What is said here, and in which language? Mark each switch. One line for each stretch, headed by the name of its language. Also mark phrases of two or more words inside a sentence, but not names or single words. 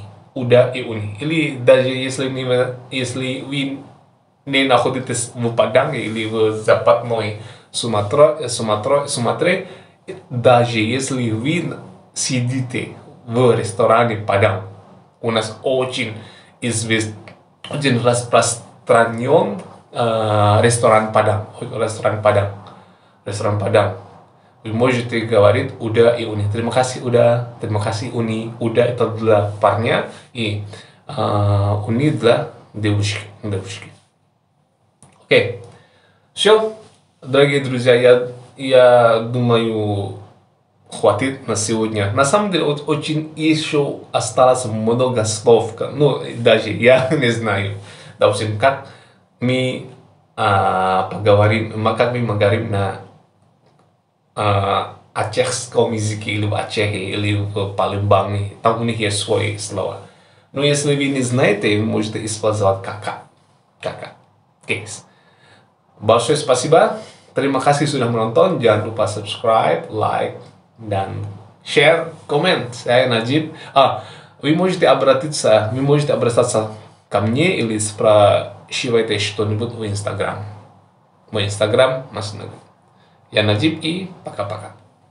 Russian: Или даже если вы не находитесь в Паданге или в Западной Суматре, даже если вы сидите в ресторане Падang, у нас очень распространен ресторан Падang. Вы можете говорить уда и уни.
Indonesian: Terima kasih уда, terima kasih uni.
Russian: Уда это для парня и уни для девушки. Окей. Все, дорогие друзья, я думаю, хватит на сегодня. На самом деле, очень еще осталось много слов, даже я не знаю. Допустим, как мы говорим на ачехском языке, или в Ачехе, или в Палембанге. Там у них есть свои слова. Но если вы не знаете, вы можете использовать Kakak. Guys. Большое спасибо.
Indonesian: Terima kasih sudah menonton. Jangan lupa
English: subscribe, like,
Indonesian: dan
English: share, comment.
Indonesian: Saya Najib.
Russian: Вы можете обратиться ко мне или спрашивайте что-нибудь в Инстаграм. Мой Инстаграм, я Najib, и пока-пока.